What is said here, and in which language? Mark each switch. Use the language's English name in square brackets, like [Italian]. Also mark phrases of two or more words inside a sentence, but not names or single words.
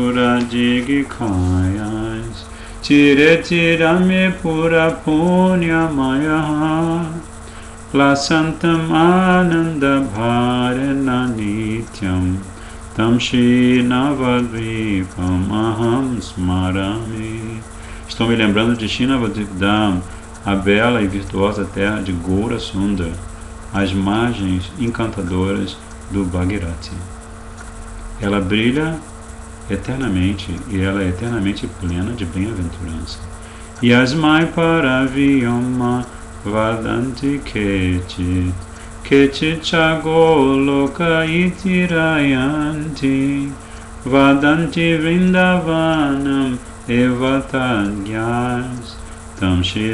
[Sanskrit] सुरादिकायास् तीरे तिरमे पुर पुण्य मय ल शान्तं आनन्द भरेण नित्यं तं श्री नवद्वीपं अहं स्मरामि. [Portuguese] Estou me lembrando de Shri Navadvipam, a bela e virtuosa terra de Gaura Sundar, as margens encantadoras do Bhagirati. Ela brilha eternamente e ela é eternamente plena de bem-aventurança. [Sanskrit] यस्मै परव्योम वदन्ति केचित् केचिच् चगोलोक इतीरयन्ति वदन्ति वृन्दावनम् एवतज्ञास् तं श्री